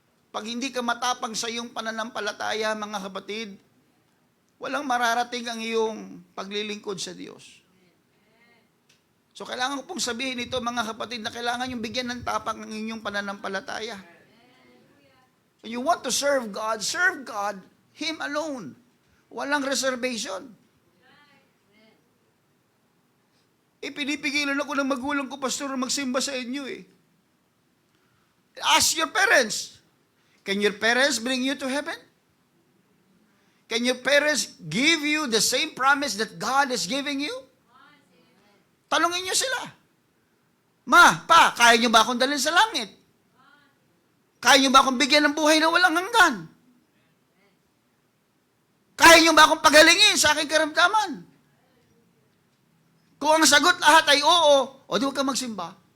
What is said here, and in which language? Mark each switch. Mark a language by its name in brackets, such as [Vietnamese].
[Filipino] Pag hindi ka matapang sa iyong pananampalataya, mga kapatid, walang mararating ang iyong paglilingkod sa Diyos. So kailangan ko pong sabihin ito, mga kapatid, na kailangan yung bigyan ng tapang ang inyong pananampalataya. [English] When you want to serve God, Him alone. [Filipino] Walang reservation. Pinipigilan ako ng magulang ko, pastor, magsimba sa inyo eh. [English] Ask your parents. Can your parents bring you to heaven? Can your parents give you the same promise that God is giving you? [Filipino] Tanungin niyo sila. Ma, pa, kaya niyo ba akong dalhin sa langit? Kaya niyo ba akong bigyan ng buhay na walang hanggan? Kaya niyo ba akong pagalingin sa aking karamdaman? Kung ang sagot lahat ay oo, o di huwag ka magsimba.